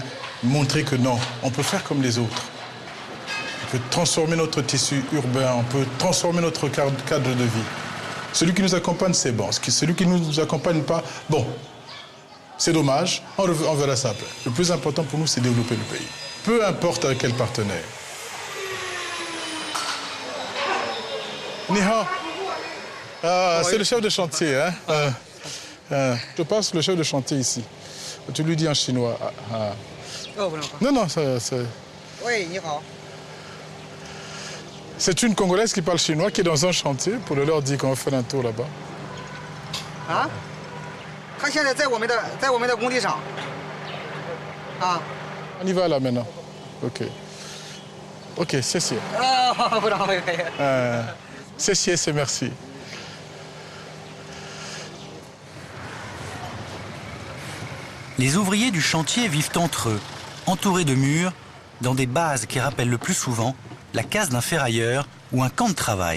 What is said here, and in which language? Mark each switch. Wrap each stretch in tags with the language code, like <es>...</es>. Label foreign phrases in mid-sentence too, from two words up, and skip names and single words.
<fr>Montrer que non, on peut faire comme les autres. On peut transformer notre tissu urbain, on peut transformer notre cadre de vie. Celui qui nous accompagne, c'est bon. Celui qui ne nous accompagne pas, bon, c'est dommage, on verra ça après. Le plus important pour nous, c'est développer le pays. Peu importe avec quel partenaire.</fr> <zh>你好.</zh> <fr>Ah, c'est le chef de chantier, hein? Je passe le chef de chantier ici. Tu lui dis en chinois. Non, non, c'est... Oui,</fr> <zh>你好.</zh> <fr>C'est une Congolaise qui parle chinois, qui est dans un chantier, pour leur dire qu'on va faire un tour là-bas. Ah?</fr> <zh>他现在在我们的工地上。啊。</zh> <fr>On y va là maintenant. OK. OK, c'est sûr.</fr> <zh>啊，不可以。</zh> <fr>C'est sûr, c'est merci. Les ouvriers du chantier vivent entre eux, entourés de murs, dans des bases qui rappellent le plus souvent la case d'un ferrailleur ou un camp de travail.</fr>